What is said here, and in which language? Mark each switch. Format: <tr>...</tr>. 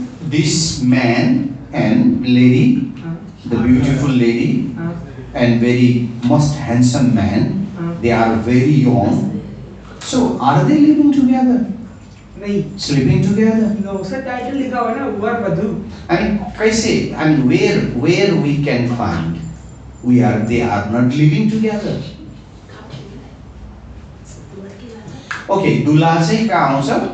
<en>This man and lady, the beautiful lady and very most handsome man, they are very young. So are they living together?</en> <hi>नहीं,</hi> <en>Sleeping together?</en> <hi>no, sir title लिखा हुआ है ना, वर वधू।</hi> <en>I mean,</en> <hi>कैसे?</hi> <en>I mean, where we can find they are not living together.</en> <ne>Okay, दुला चाहिँ कहाँ आउँछ?</ne>